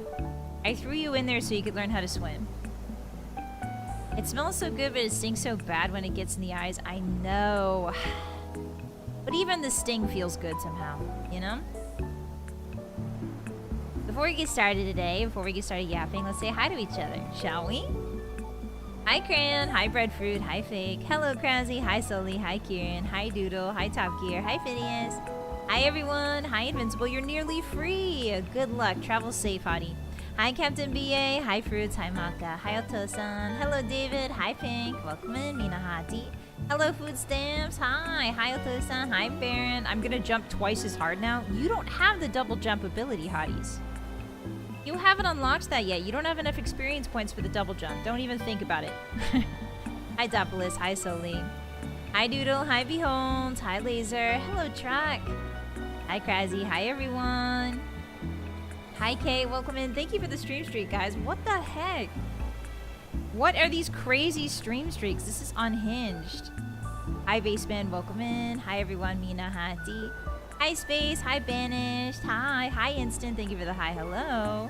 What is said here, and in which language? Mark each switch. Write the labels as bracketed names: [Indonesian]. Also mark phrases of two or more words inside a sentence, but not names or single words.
[English] I threw you in there so you could learn how to swim. It smells so good, but it stinks so bad when it gets in the eyes. I know. But even the sting feels good somehow, you know? Before we get started today, before we get started yapping, let's say hi to each other, shall we? Hi Cran, hi Breadfruit, hi Fake, hello Krasy, hi Sully, hi Kieran, hi Doodle, hi Top Gear, hi Phineas. Hi everyone, hi Invincible, you're nearly free. Good luck, travel safe, hottie. Hi Captain BA, hi Fruits, hi Maka, hi Otosan, hello David, hi Pink, welcome in Minahati. Hello Food Stamps, hi Otosan, hi Baron. I'm gonna jump twice as hard now. You don't have the double jump ability, hotties. You haven't unlocked that yet. You don't have enough experience points for the double jump. Don't even think about it. Hi Dopolis, hi Soli. Hi Doodle, hi Behold, hi Laser, hello Track. Hi Krasy, hi everyone. Hi Kay, welcome in. Thank you for the stream streak, guys. What the heck? What are these crazy stream streaks? This is unhinged. Hi Baseman, welcome in. Hi everyone, Mina Hati. Hi Space, hi Banished, hi Instant, thank you for the hi hello.